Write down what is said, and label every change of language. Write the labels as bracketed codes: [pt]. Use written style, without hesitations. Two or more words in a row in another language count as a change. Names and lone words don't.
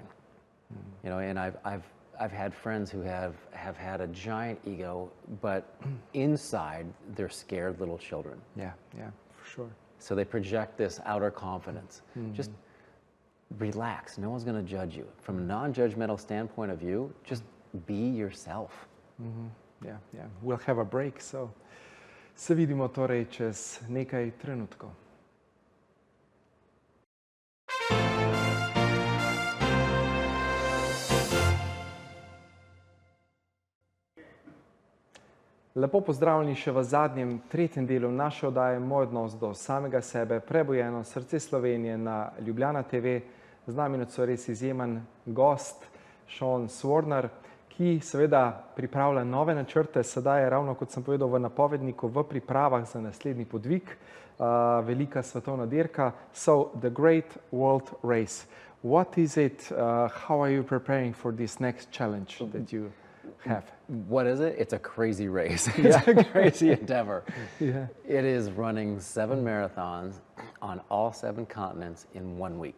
[en] You know, and I've had friends who have had a giant ego, but inside they're scared little children. Yeah, yeah, for sure. So they project this outer confidence. Just relax. No one's going to judge you. From a non-judgmental standpoint of view, just be yourself. Yeah, yeah. We'll have a break, so [sl] se vidimo torej čez nekaj trenutkov. Lepo pozdravljeni še v zadnjem, tretjem delu naše oddaje Moj odnos do samega sebe, prebujeno srce Slovenije na Ljubljana TV. Z nami nocoj res izjemen gost, Swarner, ki seveda pripravlja nove načrte. Sedaj je, ravno kot sem povedal v napovedniku, v pripravah za naslednji podvig, velika svetovna dirka. [en] So, the Great World Race. What is it? How are you preparing for this next challenge that you... have? What is it? It's a crazy race. It's a crazy endeavor. Yeah. It is running 7 marathons on all 7 continents in 1 week.